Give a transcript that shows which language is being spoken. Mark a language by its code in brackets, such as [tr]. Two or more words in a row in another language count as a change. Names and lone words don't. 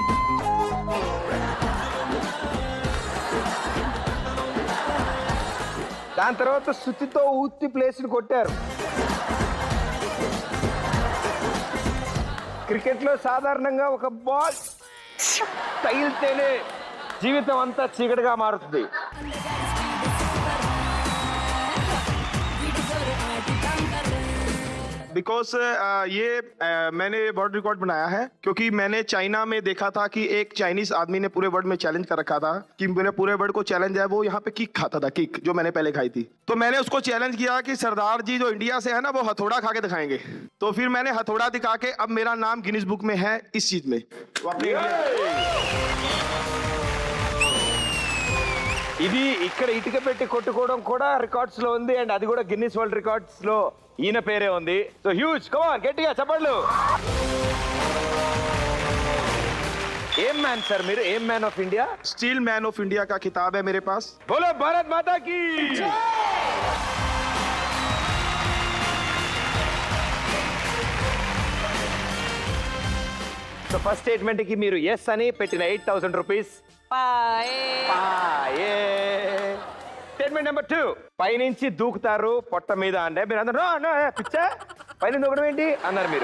[te] దాని తర్వాత సుత్తితో ఊత్తి ప్లేస్ని కొట్టారు. క్రికెట్లో సాధారణంగా ఒక బాల్ తగిలితేనే జీవితం అంతా చీకటిగా మారుతుంది. [hi] बिकॉज ये मैंने [en] world record [hi] बनाया है क्योंकि मैंने चाइना में देखा था कि एक चाइनीज आदमी ने पूरे वर्ल्ड में चैलेंज कर रखा था कि मेरे पूरे वर्ल्ड को चैलेंज है, वो यहाँ पे किक खाता था, किक जो मैंने पहले खाई थी। तो मैंने उसको चैलेंज किया कि सरदार जी जो इंडिया से है ना वो हथौड़ा खा के दिखाएंगे। तो फिर मैंने हथौड़ा दिखा के अब मेरा नाम गिनीज बुक में है इस चीज में। वो अपने [te] ఇది ఇక్కడ ఇటుక పెట్టి కొట్టుకోవడం కూడా రికార్డ్స్ లో ఉంది. అండ్ అది కూడా గిన్నిస్ వరల్డ్ రికార్డ్స్ లో ఈయన పేరే ఉంది. [en] So huge, come on [te] గట్టిగా చెప్పండి. ఏం మ్యాన్ సార్ మీరు? ఏం [en] man of India? Steel Man of India [hi] का खिताब है मेरे पास। बोलो भारत माता की. [te] సో [en] first statement [te] కి మీరు ఎస్ అని పెట్టిన 8,000 రూపీస్. [en] statement number 2, [te] పైనుంచి దూకుతారు పొట్ట మీద అంటే మీరు అందరూ పిచ్చా పైన దూకడం ఏంటి అన్నారు మీరు.